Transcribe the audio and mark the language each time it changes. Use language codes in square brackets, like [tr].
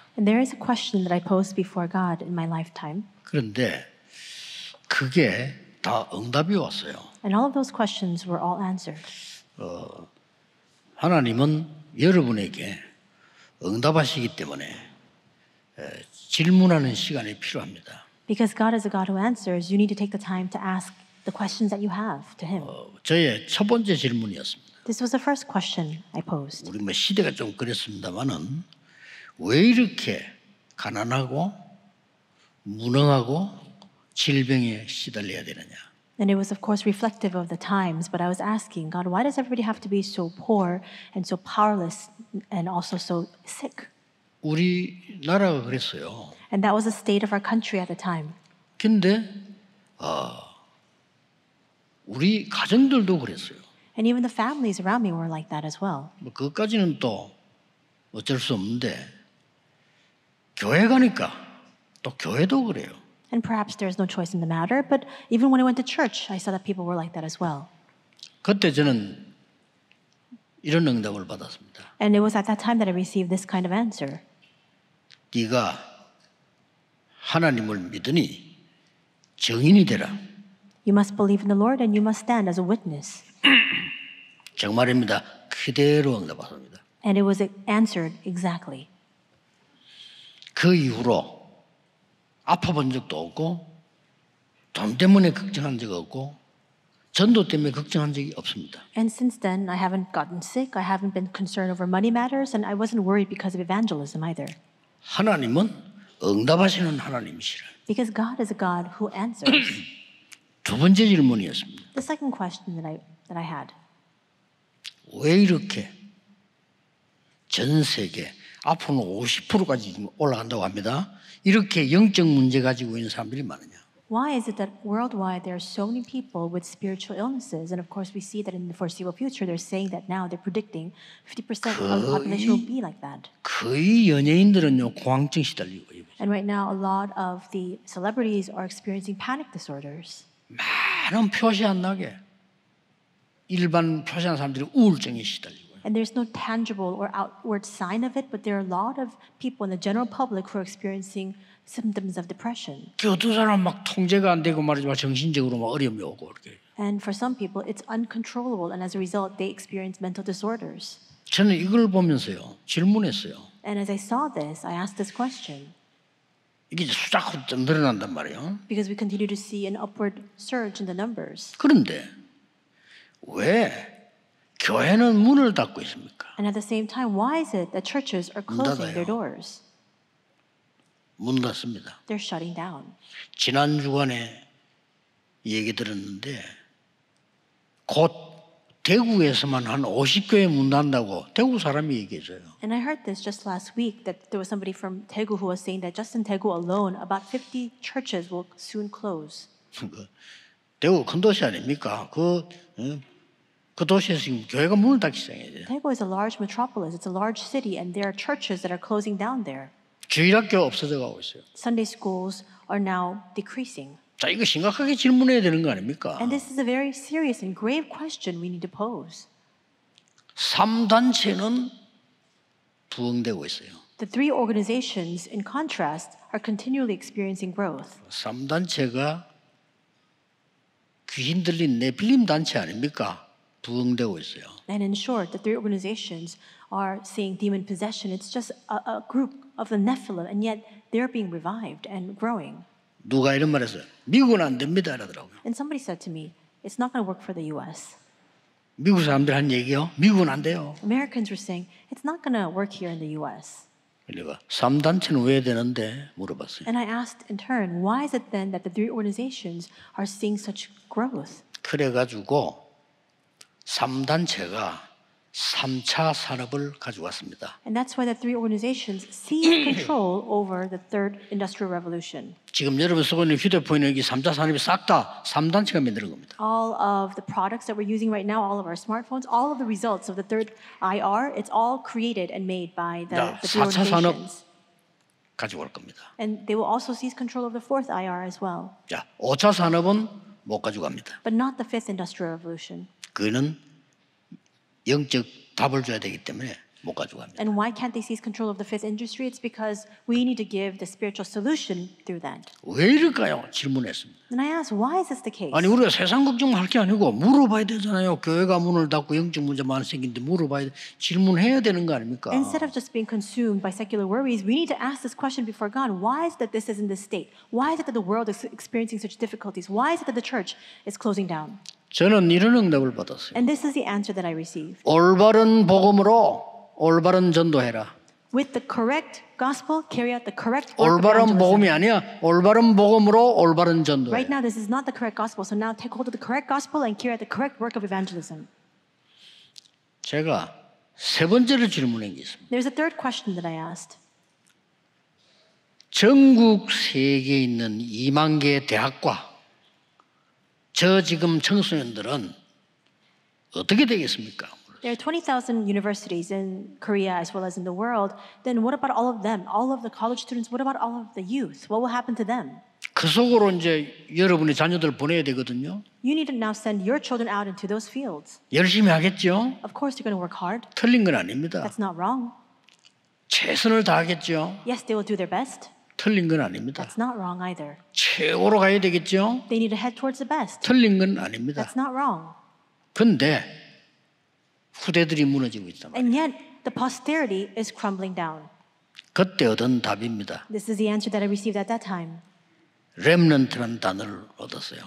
[en] And there is a question that I posed before God in my lifetime. [ko] 그런데 그게 다 응답이 왔어요. [en] And all of those questions were all answered. [ko] 하나님은 여러분에게 응답하시기 때문에 질문하는 시간이 필요합니다. [en] Because God is a God who answers, you need to take the time to ask the questions that you have to Him. [ko] 저의 첫 번째 질문이었습니다. [en] This was the first question I posed. [ko] 우리 뭐 시대가 좀 그랬습니다만은 왜 이렇게 가난하고 무능하고 질병에 시달려야 되느냐? [en] And it was, of course, reflective of the times, but I was asking, God, why does everybody have to be so poor and so powerless and also so sick? [ko] 우리나라가 그랬어요. [en] And that was the state of our country at the time. [ko] 근데 우리 가정들도 그랬어요. [en] And even the families around me were like that as well. [ko] 뭐 그것까지는 또 어쩔 수 없는데 교회 가니까 또 교회도 그래요. [en] And perhaps there's no choice in the matter, but even when I went to church, I saw that people were like that as well. [ko] 그때 저는 이런 응답을 받았습니다. [en] And it was at that time that I received this kind of answer. [ko] 네가 하나님을 믿으니 증인이 되라. [en] You must believe in the Lord and you must stand as a witness. [ko] 정말입니다. 그대로 응답받습니다. [en] And it was answered exactly. [ko] 그 이후로 아파본 적도 없고 돈 때문에 걱정한 적 없고 전도 때문에 걱정한 적이 없습니다. [en] And since then, I haven't gotten sick. I haven't been concerned over money matters, and I wasn't worried because of evangelism either. [ko] 하나님은 응답하시는 하나님이시라. [en] Because God is a God who answers. [ko] 두 번째 질문이었습니다. [en] The second question that I had. [ko] 왜 이렇게 전 세계 앞으로는 50%까지 올라간다고 합니다. 이렇게 영적 문제 가지고 있는 사람들이 많으냐? [en] Why is it that worldwide there are so many people with spiritual illnesses? And of course, we see that in the foreseeable future, they're saying that now they're predicting 50% of the population will be like that. [ko] 거의 연예인들은요 공황증 시달리고 있어요. [en] And right now, a lot of the celebrities are experiencing panic disorders. [ko] 많은 표시 안 나게 일반 표시한 사람들이 우울증에 시달리고. [en] And there's no tangible or outward sign of it, but there are a lot of people in the general public who are experiencing symptoms of depression. [ko] 그 어떤 사람 막 통제가 안 되고 말이지만 정신적으로 막 어려움이 오고 이렇게. [en] And for some people, it's uncontrollable, and as a result, they experience mental disorders. [ko] 저는 이걸 보면서요 질문했어요. [en] And as I saw this, I asked this question. [ko] 이게 이제 수작으로 좀 늘어난단 말이에요. [en] Because we continue to see an upward surge in the numbers. [ko] 그런데 왜 교회는 문을 닫고 있습니까? [en] And at the same time, why is it that churches are closing [ko] 닫아요. [en] their doors? [ko] 문 닫습니다. [en] They're shutting down. [ko] 지난 주간에 얘기 들었는데 곧 대구에서만 한 50교회 문 닫는다고 대구 사람이 얘기해줘요. [en] And I heard this just last week that there was somebody from Daegu who was saying that just in Daegu alone, about 50 churches will soon close. [ko] 대구 큰 도시 아닙니까? 그 도시에서 지금 교회가 문을 닫기 시작해요. [en] Daegu is a large metropolis. It's a large city, and there are churches that are closing down there. [ko] 주일학교 없어져 가고 있어요. [en] Sunday schools are now decreasing. [ko] 자, 이거 심각하게 질문해야 되는 거 아닙니까? [en] And this is a very serious and grave question we need to pose. [ko] 3단체는 부흥되고 있어요. [en] The three organizations, in contrast, are continually experiencing growth. [ko] 3단체가 귀신 들린 네필림 단체 아닙니까? 부흥되고 있어요. [en] And in short, the three organizations are seeing demon possession. It's just a group of the Nephilim, and yet they're being revived and growing. [ko] 누가 이런 말 했어요? 미국은 안 됩니다 이러더라고요. [en] And somebody said to me, it's not going to work for the U.S. [ko] 미국 사람들 한 얘기요? 미국은 안 돼요. [en] Americans were saying, it's not going to work here in the U.S. [ko] 내가 3단체는 왜 되는데 물어봤어요. [en] And I asked in turn, why is it then that the three organizations are seeing such growth? [ko] 그래가지고 3단체가 3차 산업을 가져왔습니다. [en] And that's why the three organizations seized control over the third industrial revolution. [ko] 지금 여러분 쓰고 있는 휴대폰이 여기 3차 산업이 싹 다 3단체가 만드는 겁니다. [en] All of the products that we're using right now, all of our smartphones, all of the results of the third IR, it's all created and made by the three [ko] 4차 산업 [en] organizations. [ko] 가져올 겁니다. [en] And they will also seize control of the fourth IR as well, [ko] 자, 5차 산업은 못 가져갑니다. [en] but not the fifth industrial revolution. [ko] 그는 영적 답을 줘야 되기 때문에 못 가져갑니다. [en] And why can't they seize control of the fifth industry? It's because we need to give the spiritual solution through that. [ko] 왜 이럴까요? 질문했습니다. [en] And I asked, why is this the case? [ko] 아니 우리가 세상 걱정할 게 아니고 물어봐야 되잖아요. 교회가 문을 닫고 영적 문제 많이 생긴데 물어봐야 돼. 질문해야 되는 거 아닙니까? [en] Instead of just being consumed by secular worries, we need to ask this question before God. Why is it that this is in this state? Why is it that the world is experiencing such difficulties? Why is it that the church is closing down? [ko] 저는 이런 응답을 받았어요. [en] And this is the answer that I received. [ko] 올바른 복음으로 올바른 전도해라. [en] With the correct gospel, carry out the correct work of [ko] 올바른 복음이 [en] evangelism. [ko] 아니야. 올바른 복음으로 올바른 전도해. [en] Right now, this is not the correct gospel. So now take hold of the correct gospel and carry out the correct work of evangelism. [ko] 제가 세 번째로 질문한 게 있습니다. [en] There's a third question that I asked. [ko] 전국 세계에 있는 2만 개의 대학과 저 지금 청소년들은 어떻게 되겠습니까? [en] There are 20,000 universities in Korea as well as in the world. Then what about all of them? All of the college students? What about all of the youth? What will happen to them? [ko] 그 속으로 이제 여러분의 자녀들 보내야 되거든요. [en] You need to now send your children out into those fields. [ko] 열심히 하겠죠. [en] Of course, you're going to work hard. [ko] 틀린 건 아닙니다. [en] That's not wrong. [ko] 최선을 다하겠죠. [en] Yes, they will do their best. [ko] 틀린 건 아닙니다. [en] That's not wrong either. [ko] 최고로 가야 되겠죠. [en] They need to head towards the best. [ko] 틀린 건 아닙니다. [en] That's not wrong. [ko] 근데 후대들이 무너지고 있단 말이에요. [en] And yet, the posterity is crumbling down. [ko] 그때 얻은 답입니다. [en] This is the answer that I received at that time. [ko] 렘넌트라는 단어를 얻었어요.